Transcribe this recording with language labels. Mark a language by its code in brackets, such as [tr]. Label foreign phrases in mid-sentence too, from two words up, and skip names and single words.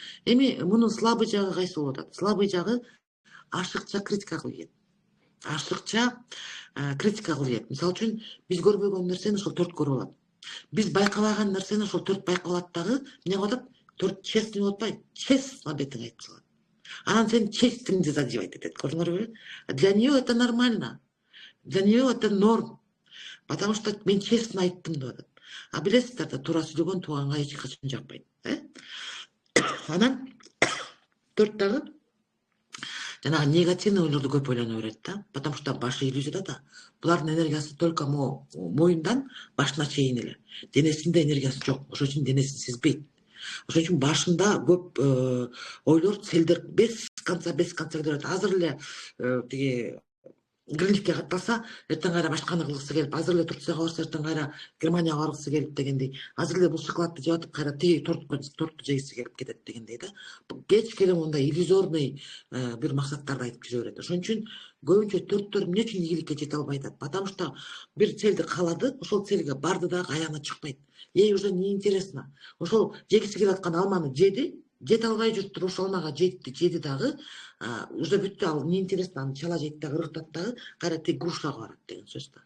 [ky] Эми мунун слабый жагы кайсы болуп атат? Слабый жагы ашыкча критика кылып ийет. Мисалы үчүн биз көрбөгөн нерсени ошол төрт көрүп алат. Биз байкабаган нерсени ошол төрт байкап алат дагы, эмне кылып атат? Төрт честный болуп атпайбы? Честно бетиңе айтып салат. Анан сен честиңди задевать этет. Көрдүңөрбү? [ru] Для нее это нормально. Для нее это норм. Потому что [ky] мен честно айттым деп атат. А билесиздер да, туура сүйлөгөн тууганга эч качан жакпайт. Анан төрт дагы жанагы негативный ойлорду көп ойлоно берет да. [ru] Потому что [ky] башы иллюзияда да. Булардын энергиясы только моюндан башына чейин эле. Денесинде энергиясы жок. Ошон үчүн денесин сезбейт. Ошон үчүн башында көп ойлор, целдер [ru] без конца [ky] келе берет. Азыр эле тиги Гринчке катталса, эртең кайра башканы кылгысы келип, азыр эле Турцияга барса, эртең кайра Германияга баргысы келип дегендей, азыр эле бул шоколадты жеп атып, кайра тиги торту жегиси келип кетет дегендей да. Кеч келе мындай иллюзорный бир максаттарды айтып жүрө берет. Ошон үчүн көбүнчө төрттөр эмне үчүн ийгиликке жете албай атат? [ru] Потому что [ky] бир целди каалады, ошол целге барды дагы аяғына чыкпайт. [ru] Уже неинтересно. [ky] Ошол жегиси келип аткан алманы жеди, жете албай жүрүп туруп ошол алмага жеди дагы, уже бүттү, ал неинтересно, аны чала жейт дагы, ырыктат дагы, кайра тиги грушага барат деген сөз да.